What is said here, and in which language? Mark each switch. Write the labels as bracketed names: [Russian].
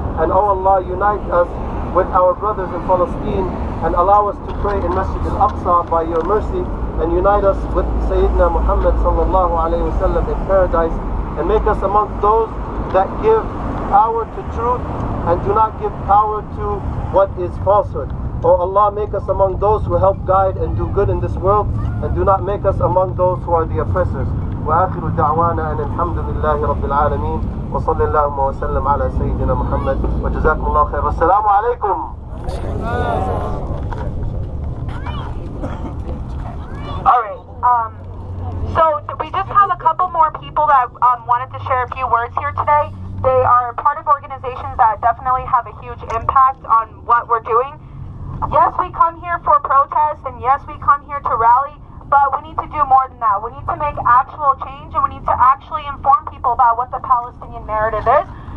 [English] And oh Allah, unite us with our brothers in Palestine and allow us to pray in Masjid al-Aqsa by Your mercy, and unite us with Sayyidina Muhammad sallallahu alayhi wa sallam in paradise, and make us amongst those that give power to truth and do not give power to what is falsehood. Oh Allah, make us among those who help guide and do good in this world, and do not make us among those who are the oppressors. [Arabic] وآخر دعوانا أن الحمد لله رب العالمين وصلى اللهم وسلم على سيدنا محمد وجزاكم الله خير والسلام عليكم. [English] Alright, so we just have a couple more people that wanted to share a few words here today. They are part of organizations that definitely have a huge impact on what we're doing. Yes, we come here for protest, and yes, we come here to rally, but we need to do more than that. We need to make actual change, and we need to actually inform people about what the Palestinian narrative is.